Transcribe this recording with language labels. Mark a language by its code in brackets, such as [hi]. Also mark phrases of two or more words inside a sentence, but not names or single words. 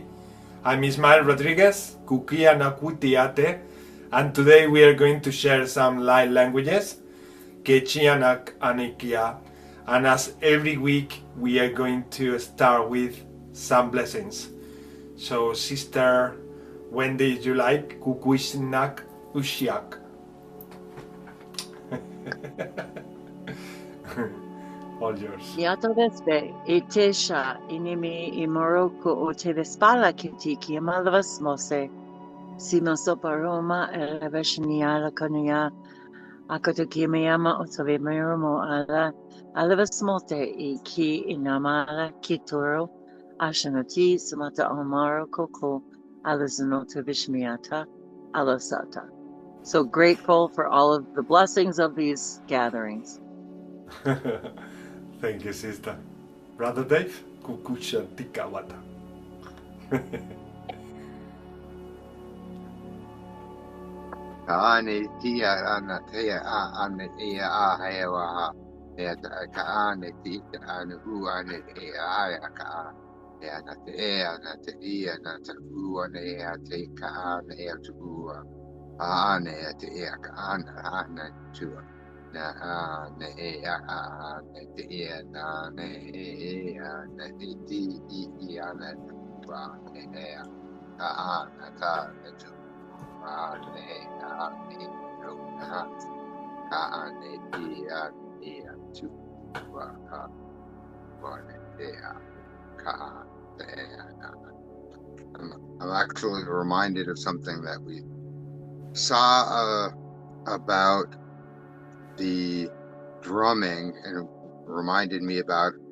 [en] I'm Ismael Rodriguez, Kukia Nakutiate, and today we are going to share some light languages, Kechianak Anikia, and as every week we are going to start with some blessings. So sister Wendy, you like Kukuishnak Ushiak? All yours. Yato vespe, itesha, inimi imoroku o te vespala kitiki, malavas mose, simoso paroma, elevashniala konya, akotokimiyama otove miromo ala, alevas mote, iki inamala kituro, ashanoti, samata omaro koko, alizanoto vishmiata, alasata. So grateful for all of the blessings of these gatherings. Thank you, sister. Brother Dave, Kukushantika wata. Kaane tia ana tea a ane ea a hewa e kaane tia ane hu ane e a ka e ana te e ana te ia na te hu ane e a te kaane e a tu ane e te e ka ana tu na ane e a ane te ia na ne e ana te ti I ana pa e a ka ana ka tu I'm actually reminded of something that we saw about the drumming, and it reminded me about